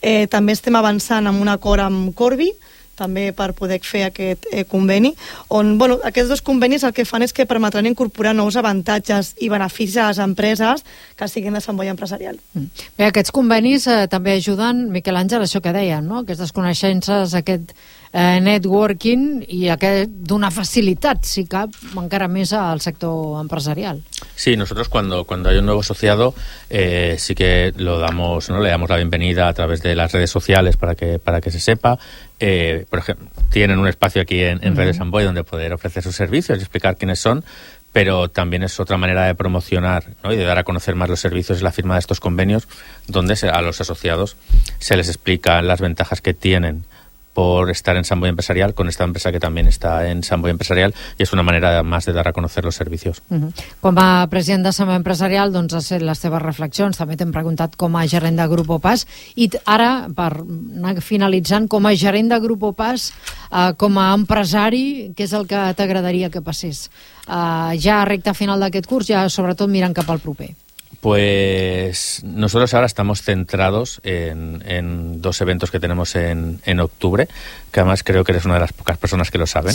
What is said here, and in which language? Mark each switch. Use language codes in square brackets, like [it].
[ca] També estem avançant en un acord amb Corbi, també per poder fer aquest conveni, on, bueno, aquests dos convenis el que fan és que permetran incorporar nous avantatges i beneficis a les empreses que siguin de Sant Boi Empresarial. Bé, aquests convenis també ajuden, Miquel Àngel, això que deia, no? Aquestes coneixences, aquest networking i aquest donar facilitat, si cap, encara més al sector empresarial. [es] Sí, nosotros cuando hay un nuevo asociado sí que lo damos, ¿no? Le damos la bienvenida a través de las redes sociales para que se sepa. Por ejemplo, tienen un espacio aquí en Redes Sant Boi donde poder ofrecer sus servicios y explicar quiénes son, pero también es otra manera de promocionar, ¿no? Y de dar a conocer más los servicios y la firma de estos convenios, donde a los asociados se les explica las ventajas que tienen por estar en Sant Boi Empresarial, con esta empresa que también está en Sant Boi Empresarial, y es una manera más de dar a conocer los servicios. [ca] Com a president de Sant Boi Empresarial, doncs has fet les teves reflexions, també t'hem preguntat com a gerent de Grupo Pas, i ara, per anar finalitzant, com a gerent de Grupo Pas, com a empresari, què és el que t'agradaria que passés? Ja a recta final d'aquest curs, ja sobretot mirant cap al proper. [es] Pues nosotros ahora estamos centrados en dos eventos que tenemos en octubre, que además creo que eres una de las pocas personas que lo saben.